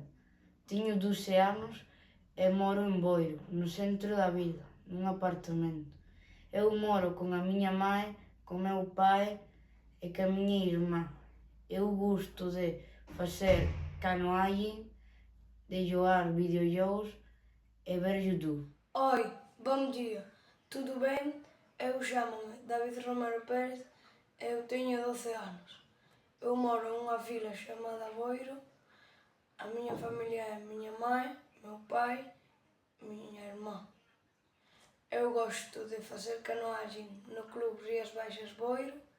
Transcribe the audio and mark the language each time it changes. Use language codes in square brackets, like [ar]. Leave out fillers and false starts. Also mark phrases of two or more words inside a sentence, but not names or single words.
[gl] Teño 12 anos e moro en Boiro, no centro da vila, nun apartamento. Eu moro con a miña mãe, con meu pai e ca miña irmá. Eu gosto de facer canoagem, de jogar videoxogos e ver YouTube. [pt] Oi, bom dia, tudo bem? Eu chamo-me David Romero Pérez e eu teño 12 anos. [gl] Eu moro nunha vila chamada Boiro. A miña familia é miña mãe, meu pai e miña irmá. Eu gosto de facer canoagem no Club Rías Baixas Boiro.